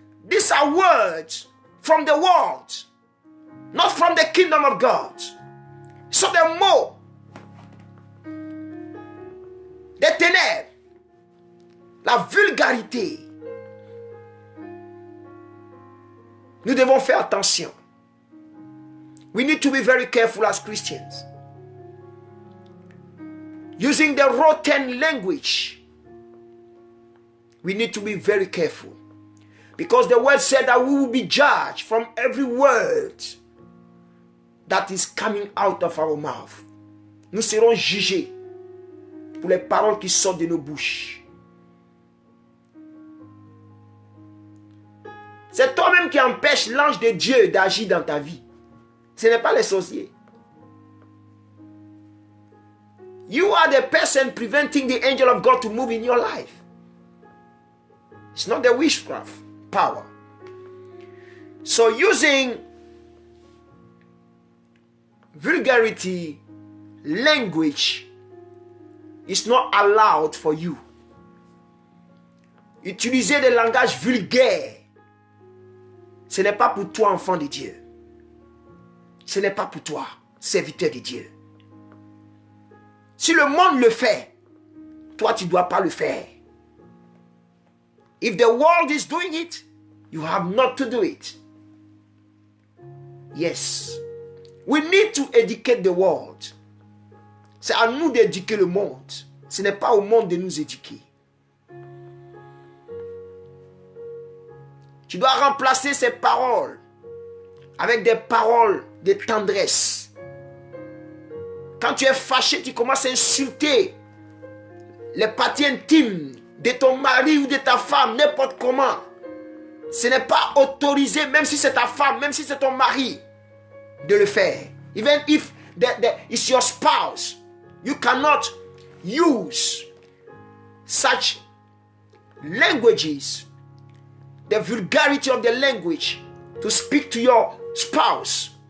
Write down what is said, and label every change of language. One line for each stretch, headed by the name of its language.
English: These are words from the world, not from the kingdom of God. So the
French: mots, des ténèbres, la vulgarité. Nous devons faire attention.
English: We need to be very careful as Christians. Using the rotten language, we need to be very careful. Because the word said that we will be judged from every word that is coming out of our mouth.
French: Nous serons jugés pour les paroles qui sortent de nos bouches. C'est toi-même qui empêche l'ange de Dieu d'agir dans ta vie. Ce n'est pas les sorciers.
English: You are the person preventing the angel of God to move in your life. It's not the witchcraft power. So using vulgarity language is not allowed for you.
French: Utiliser des langages vulgaires, ce n'est pas pour toi, enfant de Dieu. Ce n'est pas pour toi, serviteur de Dieu. Si le monde le fait, toi tu ne dois pas le faire.
English: If the world is doing it, you have not to do it. Yes. We need to educate the world.
French: C'est à nous d'éduquer le monde. Ce n'est pas au monde de nous éduquer. Tu dois remplacer ces paroles avec des paroles de tendresse. Quand tu es fâché, tu commences à insulter les parties intimes de ton mari ou de ta femme, n'importe comment. Ce n'est pas autorisé, même si c'est ta femme, même si c'est ton mari, de le faire.
English: Even if it's your spouse, you cannot use such languages, the vulgarity of the language, to speak to your spouse.